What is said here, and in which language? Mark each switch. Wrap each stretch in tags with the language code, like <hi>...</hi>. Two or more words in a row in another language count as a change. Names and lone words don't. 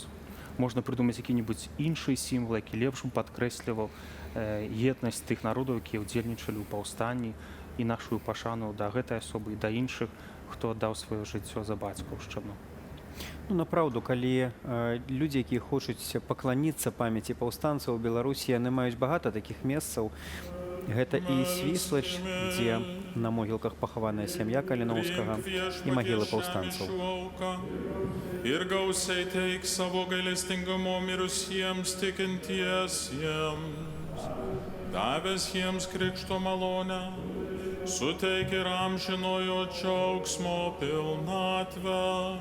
<be>Можна прыдумаць які-небудзь іншы сімвал, які лепш падкрэсліваў еднасць тых народаў, якія ўдзельнічалі ў паўстанні, і нашу пашану да гэтай асобы і да іншых, хто аддаў сваё жыццё за бацькаўшчыну. Ну, направду, калі людзі, якія хочуць пакланіцца памяці паўстанцаў у Беларусі, яны маюць багата такіх месцаў. Гэта і Свіслач, дзе на могілках пахаваная сям'я Каліноўскага, і магілы паўстанцаў.</be> <lt>Ir gausiai teik savo gailestingumo mirusiems tikintiesiems, davęs jiems krikšto malonę, suteik ir amžinojo džiaugsmo pilnatvę.</lt>